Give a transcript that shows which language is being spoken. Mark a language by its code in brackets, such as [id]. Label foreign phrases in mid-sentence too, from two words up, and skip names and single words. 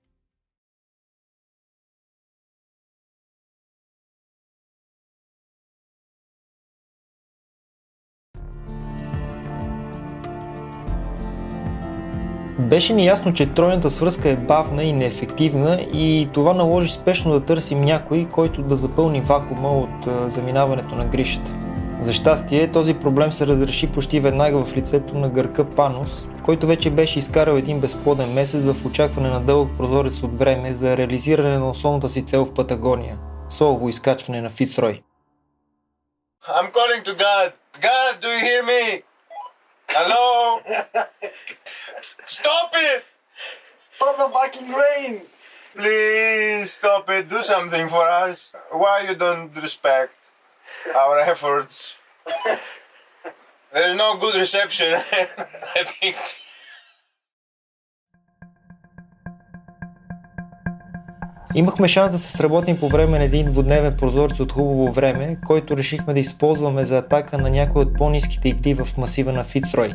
[bg] Беше ни ясно, че тройната свръзка е бавна и неефективна и това наложи спешно да търсим някой, който да запълни вакуума от заминаването на гришата. За щастие, този проблем се разреши почти веднага в лицето на гърка Панос, който вече беше изкарал един безплоден месец в очакване на дълъг прозорец от време за реализиране на основната си цел в Патагония – солово изкачване на Фицрой. [en] I'm calling to God. God, do you hear me? Hello? Stop it! Stop the fucking rain! Please stop it. Do something for us. Why you don't respect our efforts? There is no good reception, I think. [bg] Имахме шанс да се сработим по време на един двудневен прозорец от хубаво време, който решихме да използваме за атака на някои от по-ниските игли в масива на Фицрой.